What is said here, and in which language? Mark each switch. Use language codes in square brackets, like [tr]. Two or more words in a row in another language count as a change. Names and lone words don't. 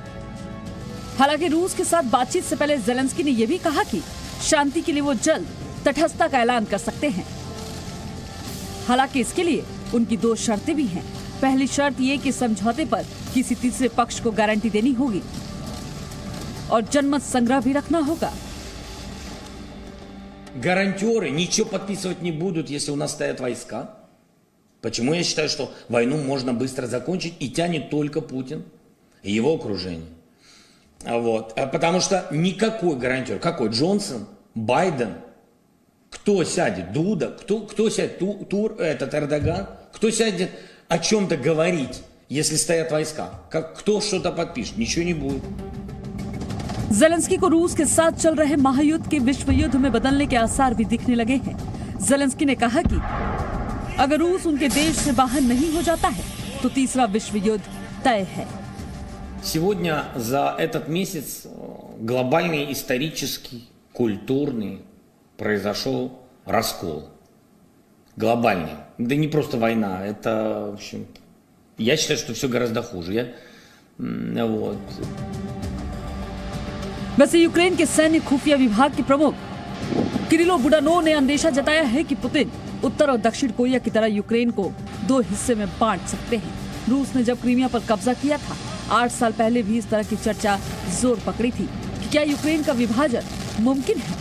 [hi] हालांकि रूस के साथ बातचीत से पहले जेलेंस्की ने यह भी कहा कि शांति के लिए वो जल्द तटस्थता का ऐलान कर सकते हैं। हालांकि इसके लिए उनकी 2 शर्तें भी हैं। पहली शर्त ये कि समझौते पर किसी तीसरे पक्ष को गारंटी देनी होगी और जनमत संग्रह भी रखना होगा। [ru] Гарантёры ничего подписывать не будут, если у нас стоят войска. Почему я считаю, что войну можно быстро закончить и тянет только Путин и его окружение. Вот. Потому что никакой гарантер, какой Джонсон, Байден, кто сядет, Дуда, кто сядет, этот Эрдоган, кто сядет о чем-то говорить, если стоят войска, кто что-то подпишет, ничего не будет. [hi] जेलेंस्की को रूस के साथ चल रहे महायुद्ध के विश्व युद्ध में बदलने के आसार भी दिखने लगे हैं। जेलेंस्की ने कहा कि अगर रूस उनके देश से बाहर नहीं हो जाता है तो तीसरा विश्व युद्ध तय है। [ru] Сегодня за этот месяц глобальный, исторический, культурный произошел раскол. Глобальный. Да не просто война, это, в общем, я считаю, что все гораздо хуже. Вот. [hi] वैसे यूक्रेन के सैन्य खुफिया विभाग के प्रमुख किरिलो बुडानोव ने अंदेशा जताया है कि पुतिन उत्तर और दक्षिण कोरिया की तरह यूक्रेन को 2 हिस्से में बांट सकते हैं। रूस ने जब क्रीमिया पर कब्जा किया था, 8 साल पहले भी इस तरह की चर्चा जोर पकड़ी थी कि क्या यूक्रेन का विभाजन मुमकिन है।